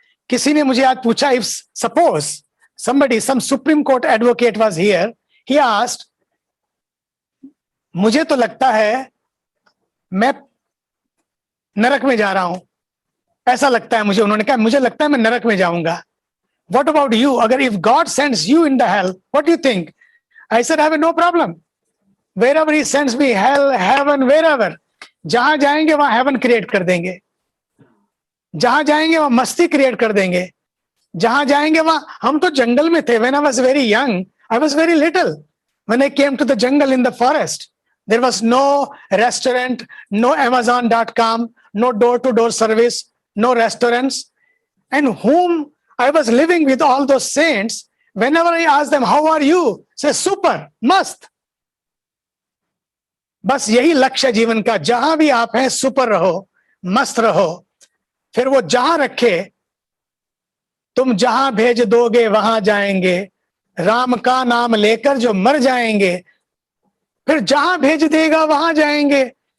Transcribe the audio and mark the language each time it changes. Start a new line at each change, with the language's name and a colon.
Hindi: किसी ने मुझे आज पूछा,
English: if suppose somebody, some Supreme Court advocate was here, he asked,
Hindi: मुझे तो लगता है मैं नरक में जा रहा हूं. ऐसा लगता है मुझे. उन्होंने कहा मुझे लगता है मैं नरक में जाऊंगा.
English: What about you? अगर if God sends you in the hell, what do you think? I said, I have no problem. Wherever he sends me, hell, heaven, wherever.
Hindi: जहां जाएंगे वहां heaven create कर देंगे. जहां जाएंगे वहां मस्ती create कर देंगे. जहां जाएंगे वहां. हम तो जंगल में थे.
English: When I was very young, I was very little. When I came to the jungle in the forest, there was no restaurant, no Amazon.com, no door-to-door service, no restaurants. And whom I was living with, all those saints, whenever I ask them, how are you? Say, super, mast.
Hindi: बस यही लक्ष्य जीवन का. जहां भी आप हैं, super रहो, मस्त रहो. फिर वो जहां रखे, तुम जहां भेज दोगे वहां जाएंगे. राम का नाम लेकर जो मर जाएंगे, फिर जहां भेज देगा वहां जाएंगे.